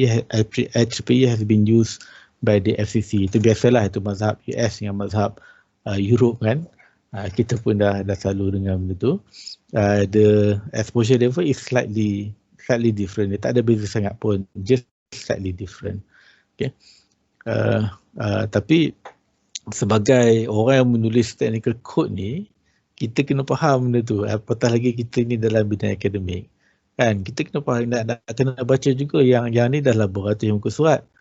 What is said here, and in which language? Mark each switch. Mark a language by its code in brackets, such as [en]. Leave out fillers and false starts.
[en] IEEE has been used by the FCC. [ms] Itu biasalah, itu mazhab US dengan mazhab Europe kan. Kita pun dah selalu dengar benda tu. [en] The exposure level is slightly different. [ms] Dia tak ada beza sangat pun, [en] just slightly different. [ms] Okay. Tapi sebagai orang yang menulis technical code ni, kita kena faham benda tu. Apatah lagi kita ni dalam bidang akademik. Kan, kita kena faham, nak kena baca juga yang ni dah beratus muka surat.